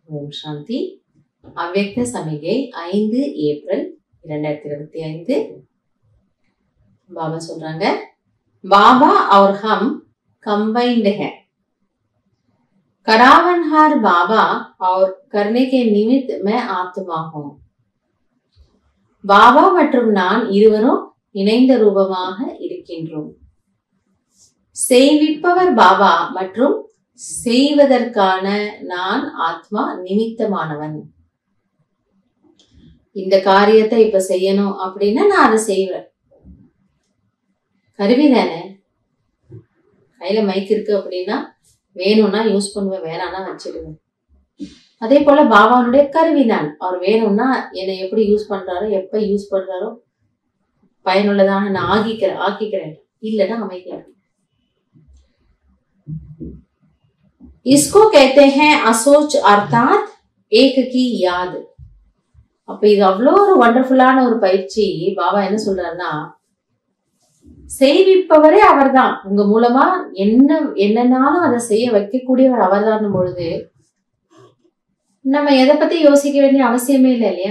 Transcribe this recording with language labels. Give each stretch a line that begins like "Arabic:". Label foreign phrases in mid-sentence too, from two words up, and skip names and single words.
Tamil: சாந்தி. அவ்யக்த சமிகை 5 ஏப்ரல் 2025. बाबा சொல்றாங்க,
Hindi: बाबा और हम कंबाइंड है. करावनहार बाबा और करने के निमित्त मैं आत्मा हूं.
Tamil: பாபா மற்றும் நான் இருவரும் இணைந்த ரூபமாக இருக்கின்றோம். செய்விப்பவர் பாபா மற்றும் செய்வதற்கான நான் ஆத்மா நிமித்தமானவன். இந்த காரியத்தை இப்ப செய்யணும் அப்படின்னா நான் அதை செய்வேன். கருவி தானே. கையில மைக் இருக்கு அப்படின்னா வேணும்னா யூஸ் பண்ணுவேன், வேணாம்னா வச்சிடுவேன். அதே போல பாபாவுடைய கருவி நான். அவர் வேணும்னா என்னை எப்படி யூஸ் பண்றாரோ, எப்ப யூஸ் பண்றாரோ பயனுள்ளதாக நான் ஆக்கிக்கிறேன், இல்லைன்னா அமைதியா இருக்கு.
Hindi: इसको कहते हैं असोच अर्थात एक की याद.
Tamil: அப்ப இது அவ்வளோ ஒரு வண்டர்ஃபுல்லான ஒரு பயிற்சி. பாபா என்ன சொல்றாருன்னா, செய்விப்பவரே அவர்தான். உங்க மூலமா என்னன்னாலும் அதை செய்ய வைக்கக்கூடியவர் அவர்தான் பொழுது நம்ம எதை பத்தி யோசிக்க வேண்டிய அவசியமே இல்லை இல்லையா?